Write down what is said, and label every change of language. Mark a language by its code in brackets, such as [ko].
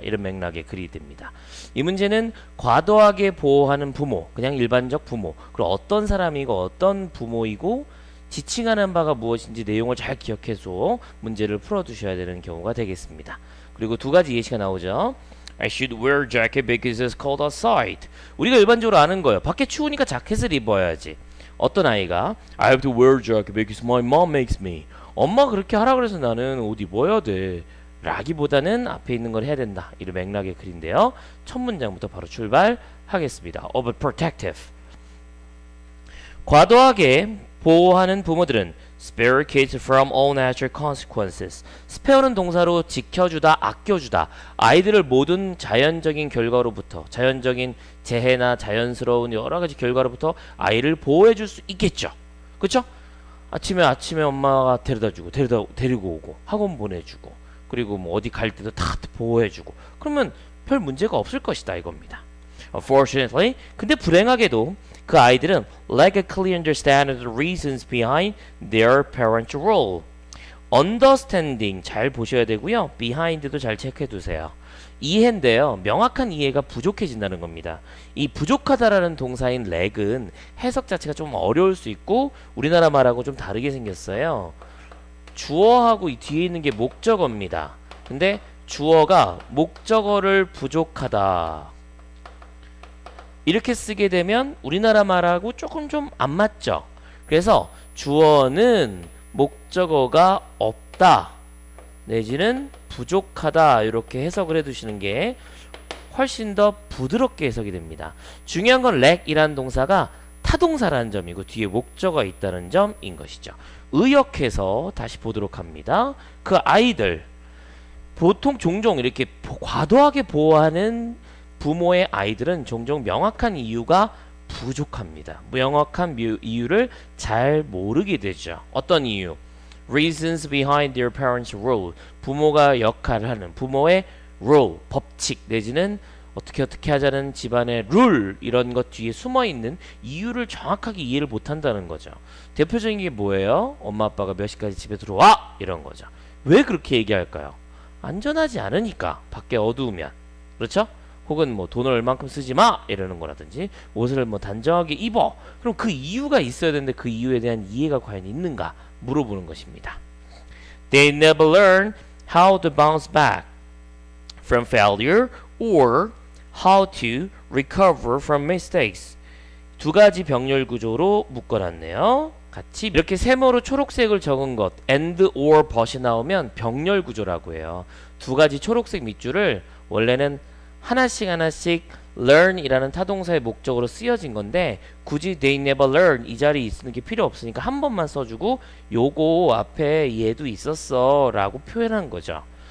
[ko] 이런 맥락의 글이 됩니다. 이 문제는 과도하게 보호하는 부모, 그냥 일반적 부모, 그리고 어떤 사람이고 어떤 부모이고 지칭하는 바가 무엇인지 내용을 잘 기억해서 문제를 풀어두셔야 되는 경우가 되겠습니다. 그리고 두 가지 예시가 나오죠. [en] I should wear jacket because it's cold outside. [ko] 우리가 일반적으로 아는 거예요. 밖에 추우니까 자켓을 입어야지. 어떤 아이가 [en] I have to wear jacket because my mom makes me. [ko] 엄마 그렇게 하라 그래서 나는 옷 입어야 돼. 라기보다는 앞에 있는 걸 해야 된다. 이런 맥락의 글인데요. 첫 문장부터 바로 출발하겠습니다. [en] overprotective. [ko] 과도하게 보호하는 부모들은 [en] spare kids from all natural consequences. [ko] spare는 동사로 지켜주다, 아껴주다. 아이들을 모든 자연적인 결과로부터, 자연적인 재해나 자연스러운 여러 가지 결과로부터 아이를 보호해줄 수 있겠죠. 그렇죠? 아침에 엄마가 데려다주고, 데리고 오고, 학원 보내주고, 그리고 뭐 어디 갈 때도 다 보호해주고. 그러면 별 문제가 없을 것이다 이겁니다. [en] Unfortunately, [ko] 근데 불행하게도 그 아이들은 [en] lack a clear understanding of the reasons behind their parental role. [ko] understanding 잘 보셔야 되고요. behind도 잘 체크해 두세요. 이해인데요. 명확한 이해가 부족해진다는 겁니다. 이 부족하다라는 동사인 lack은 해석 자체가 좀 어려울 수 있고 우리나라 말하고 좀 다르게 생겼어요. 주어하고 이 뒤에 있는 게 목적어입니다. 근데 주어가 목적어를 부족하다. 이렇게 쓰게 되면 우리나라 말하고 조금 좀 안 맞죠. 그래서 주어는 목적어가 없다 내지는 부족하다 이렇게 해석을 해두시는 게 훨씬 더 부드럽게 해석이 됩니다. 중요한 건 lack이라는 동사가 타동사라는 점이고 뒤에 목적어가 있다는 점인 것이죠. 의역해서 다시 보도록 합니다. 그 아이들 보통 종종 이렇게 과도하게 보호하는 부모의 아이들은 종종 명확한 이유가 부족합니다. 명확한 이유를 잘 모르게 되죠. 어떤 이유? [en] Reasons behind their parents' role. [ko] 부모가 역할을 하는 부모의 role, 법칙 내지는 어떻게 하자는 집안의 룰 이런 것 뒤에 숨어있는 이유를 정확하게 이해를 못한다는 거죠. 대표적인 게 뭐예요? 엄마 아빠가 몇 시까지 집에 들어와? 이런 거죠. 왜 그렇게 얘기할까요? 안전하지 않으니까 밖에 어두우면. 그렇죠? 혹은 뭐 돈을 얼만큼 쓰지 마 이러는 거라든지 옷을 뭐 단정하게 입어. 그럼 그 이유가 있어야 되는데 그 이유에 대한 이해가 과연 있는가 물어보는 것입니다. [en] They never learn how to bounce back from failure or how to recover from mistakes. [ko] 두 가지 병렬 구조로 묶어놨네요. 같이 이렇게 세모로 초록색을 적은 것 and or but이 나오면 병렬 구조라고 해요. 두 가지 초록색 밑줄을 원래는 하나씩 learn이라는 타동사의 목적으로 쓰여진 건데 굳이 [en] they never learn [ko] 이 자리에 있는 게 필요 없으니까 한 번만 써주고 요거 앞에 얘도 있었어 라고 표현한 거죠.